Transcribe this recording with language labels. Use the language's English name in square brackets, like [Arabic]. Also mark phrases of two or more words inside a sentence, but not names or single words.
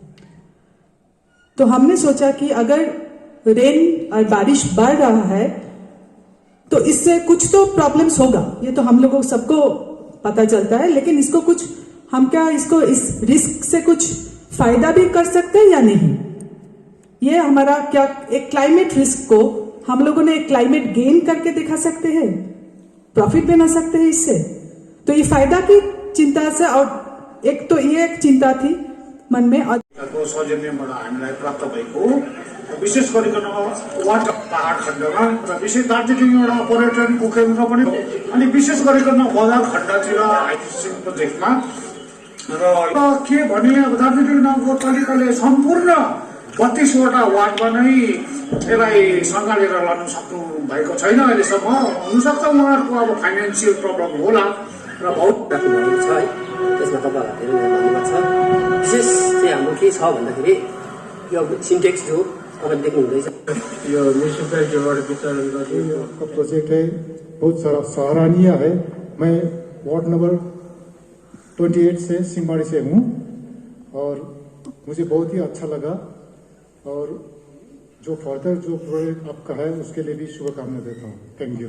[Hindi] तो हमने सोचा कि अगर रेन और बारिश बढ़ रहा है तो इससे कुछ तो प्रॉब्लम्स होगा, ये तो हम लोगों सबको पता चलता है, लेकिन इसको कुछ हम क्या इसको इस रिस्क से कुछ फायदा भी कर सकते हैं या नहीं, ये हमारा क्या एक [English] climate risk [Hindi] को हम लोगों ने एक [English] climate gain [Hindi] करके दिखा सकते हैं, प्रॉफिट बना सकते हैं इससे। तो ये फायदा की चिंता से, और एक तो ये एक चिंता थी मन में। [Nepali] सौजन्यबाट हामीलाई प्राप्त भएको विशेष गरिकन वाटर पहाड खण्डमा र विशेष दार्जिलिङ एउटा पर्यटनको केन्द्र पनि, अनि विशेष गरिकन बजार खण्डतिर हाइड्रेसन प्रोजेक्टमा र के भने अब दार्जिलिङ नगरपालिकाले सम्पूर्ण 32वटा वार्डमा नै यसलाई सँगालेर लानु सक्नु भएको छैन अहिलेसम्म। हुनसक्छ उहाँहरूको अब [English] financial problem [Nepali] होला र बहुत राख्नुभएको छ है, त्यसमा तपाईँहरूलाई धेरै धन्यवाद छ। विशेष चाहिँ हाम्रो के छ भन्दाखेरि यो सिन्टेक्स जो तपाईँले देख्नु हुँदैछ, यो म्युनिसिपैलिटीबाट वितरण गर्ने यो प्रोजेक्ट है, [Hindi] बहुत सारा सराहनीय है। मैं वार्ड नंबर 28 से सिंहमारी से हूँ और मुझे बहुत ही अच्छा लगा और जो फर्दर जो प्रोजेक्ट आपका है उसके लिए भी शुभकामना देता हूँ। [English] thank you.